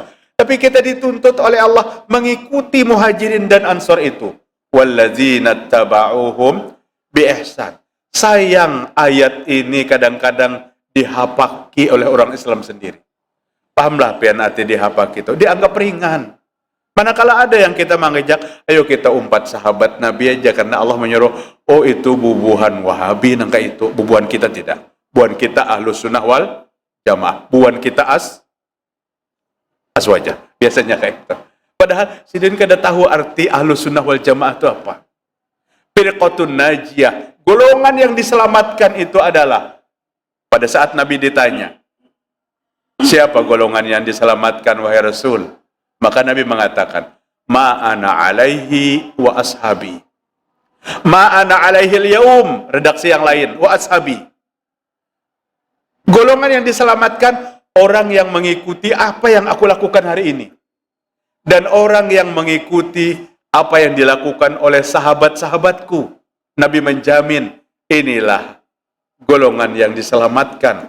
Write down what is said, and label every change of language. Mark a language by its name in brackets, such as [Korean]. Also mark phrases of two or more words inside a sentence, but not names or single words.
[Indonesian] Tapi kita dituntut oleh Allah mengikuti muhajirin dan ansor itu. [Arabic] Walladzina taba'uhum bi ihsan. [Indonesian] Sayang ayat ini kadang-kadang dihapaki oleh orang Islam sendiri. [Banjar] Pahamlah pian ati dihapaki itu. [Indonesian] Dianggap ringan. Manakala ada yang kita mengajak, [Banjar] ayo kita umpat sahabat Nabi aja karena Allah menyuruh, oh itu bubuhan Wahabi, nangka itu. Bubuhan kita tidak. Bubuhan kita Ahlus Sunnah wal Jamaah. Bubuhan kita aswaja. [Indonesian] Biasanya kayak itu. Padahal [Banjar] sidin kada tahu [Indonesian] arti Ahlus Sunnah wal Jamaah itu apa. [Arabic] Firqatun Najiyah. [Indonesian] Golongan yang diselamatkan itu adalah, pada saat Nabi ditanya, siapa golongan yang diselamatkan wahai Rasul? Maka Nabi mengatakan, [Arabic] ma'ana alaihi wa ashabi. Ma'ana alaihi al-yawm, [Indonesian] redaksi yang lain, [Arabic] wa ashabi. [Indonesian] Golongan yang diselamatkan, orang yang mengikuti apa yang aku lakukan hari ini. Dan orang yang mengikuti apa yang dilakukan oleh sahabat-sahabatku. Nabi menjamin, inilah golongan yang diselamatkan.